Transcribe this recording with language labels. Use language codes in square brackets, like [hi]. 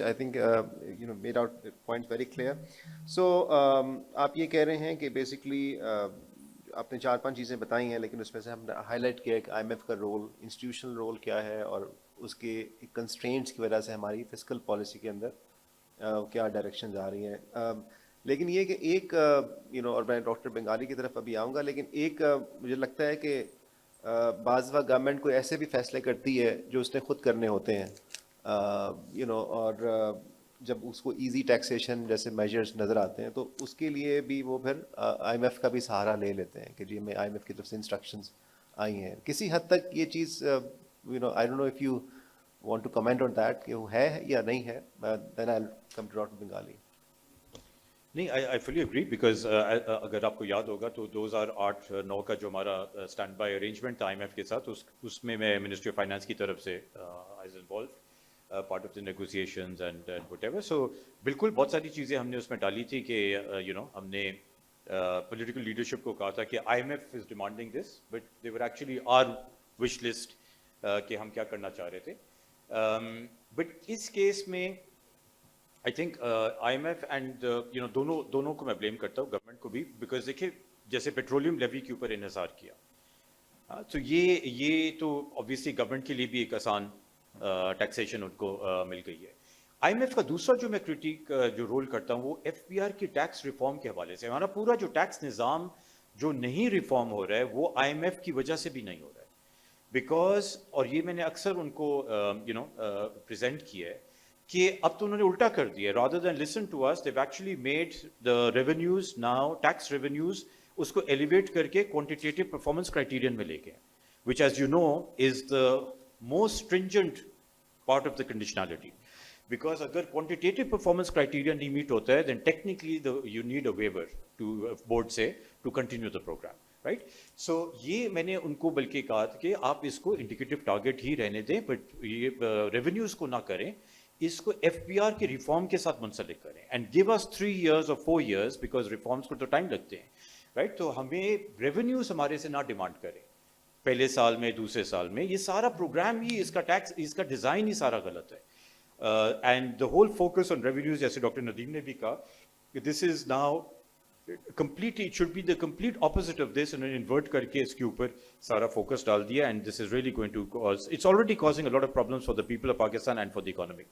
[en] I think made out the points very clear. [ur] So آپ یہ کہہ رہے ہیں کہ بیسکلی آپ نے 4-5 چیزیں بتائی ہیں, لیکن اس میں سے ہم نے ہائی لائٹ کیا کہ IMF کا رول, انسٹیٹیوشنل رول کیا ہے, اور اس کے کنسٹرینٹس کی وجہ سے ہماری فسکل پالیسی کے اندر کیا ڈائریکشنز آ رہی ہیں. لیکن یہ کہ ایک اور میں ڈاکٹر بنگالی کی طرف ابھی آؤں گا, لیکن ایک مجھے لگتا ہے کہ بعض وقت گورنمنٹ کوئی ایسے بھی فیصلے کرتی ہے جو اس نے خود کرنے ہوتے ہیں, اور جب اس کو ایزی ٹیکسیشن جیسے میجرز نظر آتے ہیں تو اس کے لیے بھی وہ پھر IMF کا بھی سہارا لے لیتے ہیں کہ جی ہمیں IMF کی طرف سے انسٹرکشنز آئی ہیں. کسی حد تک یہ چیز [en] I don't know if you want to comment on that [ur] کہ وہ ہے یا نہیں ہے, [en] then I'll come to Dr. Bengali. [ur] نہیں, [en] I fully agree because [ur] اگر آپ کو یاد ہوگا تو 2008-9 کا جو ہمارا اسٹینڈ بائی ارینجمنٹ تھا IMF کے ساتھ, اس میں منسٹری آف فائنانس کی طرف سے [en] I was involved, part of the negotiations and whatever. [ur] So بالکل بہت ساری چیزیں ہم نے اس میں ڈالی تھی کہ ہم نے پولیٹیکل لیڈرشپ کو کہا تھا کہ [en] IMF is demanding this, but they were actually our wish list [ur] کہ ہم کیا کرنا چاہ رہے تھے. بٹ اس کیس میں [en] I think [ur] IMF اینڈ دونوں کو میں بلیم کرتا ہوں, گورنمنٹ کو بھی, بیکاز دیکھیے جیسے پیٹرولیم لیوی کے اوپر انحصار کیا, تو یہ تو obviously گورنمنٹ کے لیے بھی ایک آسان ٹیکسیشن ان کو مل گئی ہے. IMF کا دوسرا جو میں کرٹیک جو رول کرتا ہوں وہ FBR کی ٹیکس ریفارم کے حوالے سے. ہمارا پورا جو ٹیکس نظام جو نہیں ریفارم ہو رہا ہے وہ IMF کی وجہ سے بھی نہیں ہو رہا ہے, بیکاز, اور یہ میں نے اکثر ان کو پریزنٹ کیا ہے کہ اب تو انہوں نے الٹا کر دیا ہے. [en] rather than listen to us, they've actually made the revenues now, tax revenues, [ur] اس کو ایلیویٹ کر کے کوانٹیٹیو پرفارمنس کرائٹیرین میں لے گئے, [en] which as you know is the most stringent part of the conditionality. Because [ur] اگر کوانٹیٹیو پرفارمنس کرائٹیرین نہیں meat ہوتا ہے [en] then technically you need a waiver to board سے to continue the program. Right? [ur] So یہ میں نے ان کو بلکہ کہا تھا کہ آپ اس کو انڈیکیٹو ٹارگیٹ ہی رہنے دیں, بٹ یہ ریونیوز کو نہ کریں, اس کو FBR کے ریفارم کے ساتھ منسلک کریں, [en] and give us 3 years or 4 years, [ur] because reforms کو تو ٹائم لگتے ہیں. رائٹ, تو ہمیں ریونیوز ہمارے سے نہ ڈیمانڈ کریں پہلے سال میں, دوسرے سال میں. یہ سارا پروگرام ہی, اس کا ٹیکس, اس کا ڈیزائن ہی سارا غلط ہے. [en] and the whole focus on revenues, [ur] جیسے ڈاکٹر ندیم نے بھی کہا, [en] this is now completely, it should be the complete opposite of this, and [ur] invert karke iske upar sara focus dal diya, [en] and this is really going to cause, it's already causing a lot of problems for the people of Pakistan and for the economy.